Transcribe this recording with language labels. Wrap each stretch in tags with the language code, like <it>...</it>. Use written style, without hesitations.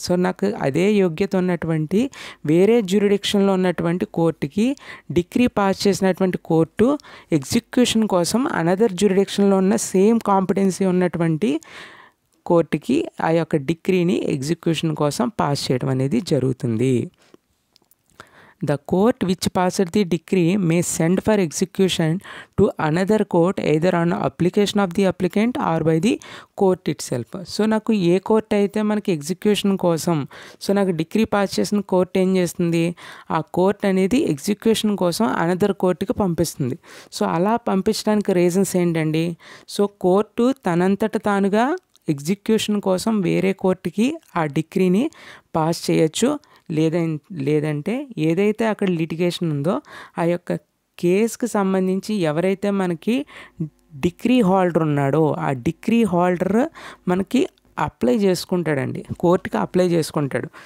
<te>So నాకు అదే యోగ్యత ఉన్నటువంటి వేరే జ్యూరిడిక్షన్లో ఉన్నటువంటి కోర్టుకి డిగ్రీ పాస్ చేసినటువంటి కోర్టు ఎగ్జిక్యూషన్ కోసం అనదర్ జ్యూరిడిక్షన్లో ఉన్న సేమ్ కాంపిటెన్సీ ఉన్నటువంటి కోర్టుకి ఆ యొక్క డిగ్రీని ఎగ్జిక్యూషన్ కోసం పాస్ చేయడం అనేది జరుగుతుంది.</te> <en>The court which passed the decree may send for execution to another court either on application of the applicant or by the court itself.</en> <te>So నాకు ఏ కోర్ట్ అయితే మనకి ఎగ్జిక్యూషన్ కోసం, సో నాకు డిగ్రీ పాస్ చేసిన court ఏం చేస్తుంది, ఆ court అనేది ఎగ్జిక్యూషన్ కోసం అనదర్ కోర్టుకి పంపిస్తుంది. సో అలా పంపించడానికి రీజన్స్ ఏంటండి, సో కోర్టు తనంతట తానుగా ఎగ్జిక్యూషన్ కోసం వేరే కోర్టుకి ఆ డిగ్రీని పాస్ చేయొచ్చు, లేదంటే ఏదైతే అక్కడ లిటిగేషన్ ఉందో ఆ యొక్క కేసుకి సంబంధించి ఎవరైతే మనకి డిగ్రీ హోల్డర్ ఉన్నాడో ఆ డిగ్రీ హోల్డర్ మనకి అప్లై చేసుకుంటాడండి, కోర్టుకి అప్లై చేసుకుంటాడు.</te>